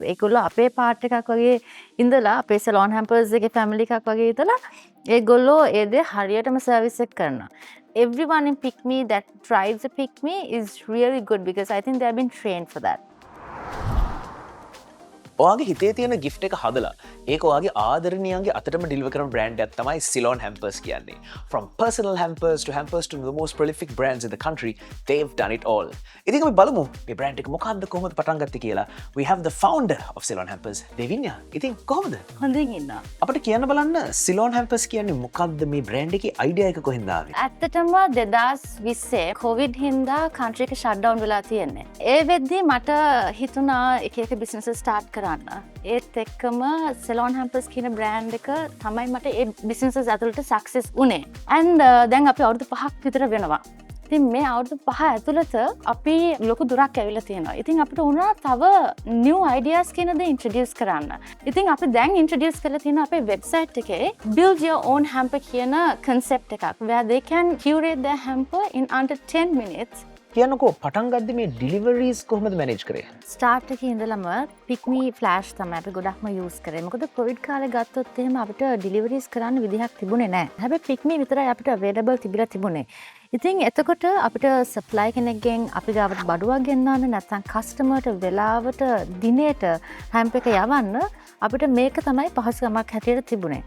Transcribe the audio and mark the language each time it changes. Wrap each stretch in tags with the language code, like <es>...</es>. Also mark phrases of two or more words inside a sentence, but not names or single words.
<si>ඒගොල්ලෝ අපේ පාර්ට් එකක් වගේ ඉඳලා අපේ සලෝන් හැම්පර්ස් එකේ ෆැමිලි එකක් වගේ ඉඳලා ඒගොල්ලෝ ඒ දේ හරියටම සර්විස් එක කරනවා.</si> <en>Everyone in Pick Me that drives a Pick Me is really good because I think they have been trained for that.</en> <si>ඔයාගේ හිතේ තියෙන gift එක හදලා ඒක ඔයාගේ ආදරණීයන්ගේ අතටම deliver කරන brand එකක් තමයි Ceylon Hampers කියන්නේ.</si> <en>From personal hampers to the most prolific brands in the country, they've done it all.</en> <si>ඉතින් අපි බලමු මේ brand එක මොකක්ද කොහොමද පටන් ගත්තේ කියලා.</si> <en>We have the founder of Ceylon Hampers, Devinya.</en> <si>ඉතින් කොහොමද? හොඳින් ඉන්නවා. අපිට කියන්න බලන්න Ceylon Hampers කියන්නේ මොකක්ද මේ brand එකේ idea එක කොහෙන්ද ආවේ? ඇත්තටම 2020 COVID හින්දා country එක</si> <en>shut down</en> <si>වෙලා තියෙන්නේ. ඒ වෙද්දී මට හිතුණා එක</si> <en>business start</en> <si>කරන්න. ඒත් එක්කම Ceylon Hampers කියන බ්‍රෑන්ඩ් එක තමයි මට ඒ බිස්නස් ඇතුළට සක්සස් වුණේ. and දැන් අපි අවුරුදු 5ක් විතර වෙනවා. ඉතින් මේ අවුරුදු 5 ඇතුළත අපි ලොකු දුරක් ඇවිල්ලා තියෙනවා. ඉතින් අපිට උනා තව</si> <en>new ideas</en> <si>කියන දේ introduce කරන්න. ඉතින් අපි දැන්</si> <en>introduce</en> <si>කරලා තියෙන අපේ</si> <en>website එකේ build your own hamper කියන concept එකක් where they can curate their hamper in under 10 minutes.</en> <si>කියන්නකෝ පටන් ගද්දි මේ deliveries කොහොමද manage කරේ? ස්ටාර්ට් එකේ ඉඳලම Pick Me Flash තමයි අපි ගොඩක්ම use කරේ. මොකද COVID කාලේ ගත්තොත් එහෙම අපිට deliveries කරන්න විදිහක් තිබුණේ නැහැ. හැබැයි Pick Me විතරයි අපිට available තිබිලා තිබුණේ. ඉතින් එතකොට අපිට supply කෙනෙක්ගෙන් අපි ගාවට බඩුවක් ගෙන්නන්න නැත්නම් customerට වෙලාවට දිනේට hamper එක යවන්න අපිට මේක තමයි පහසුකමක් හැටියට තිබුණේ.</si>